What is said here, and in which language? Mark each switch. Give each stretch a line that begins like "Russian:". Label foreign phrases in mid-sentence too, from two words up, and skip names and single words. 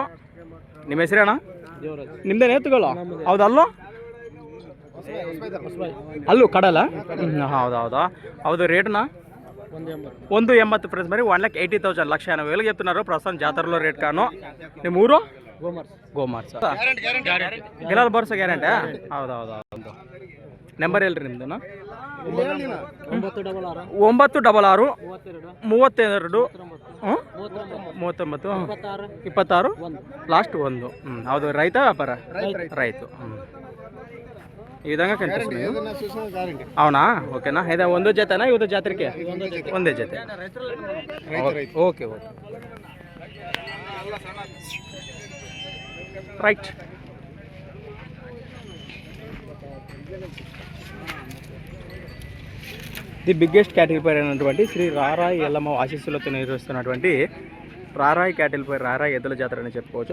Kannada: ನಿಮ್ಮ ಹೆಸರೇನಾ? ನಿಮ್ದೇನು ಎತ್ತುಗಳು? ಹೌದು, ಅಲ್ಲೋ ಅಲ್ಲೂ ಕಡಲ. ಹೌದಾ ಹೌದು. ರೇಟ್ನಾ 180 ఫ్రెండ్స్.
Telugu: మరి 1,80,000 1,80,000 చెప్తున్నారు ప్రస్తుతం జాతరలో రేట్ కాను.
Kannada: ನಿಮ್ಮ ಊರು? ಗೋಮಾರ್ಸ. ಗೆಲ್ಲಲು ಬರ್ಸ ಗ್ಯಾರಂಟಿ? ಹೌದು. ನಂಬರ್ ಹೇಳ್ರಿ ನಿಮ್ದು. 966 32 39 26 లాస్ట్ 1. ಹೌದು. ರೈತ ವ್ಯಾಪಾರ? ರೈತ.
Telugu: ఈ విధంగా కనిపిస్తుంది. అవునా? ఓకేనా?
Kannada: ఇదే ಒಂದೇ ಜೊತೆನಾ ಇವತ್ತು ಜಾತ್ರೆಗೆ? ಒಂದೇ ಜೊತೆ.
English: okay right. the biggest cattle fair
Telugu: అయినటువంటి శ్రీ రారాయి ఎల్లమ్మ ఆశీస్సులతో నిర్వహిస్తున్నటువంటి రారాయి
English: cattle fair
Telugu: రారాయి ఎద్దుల జాతర అని చెప్పుకోవచ్చు.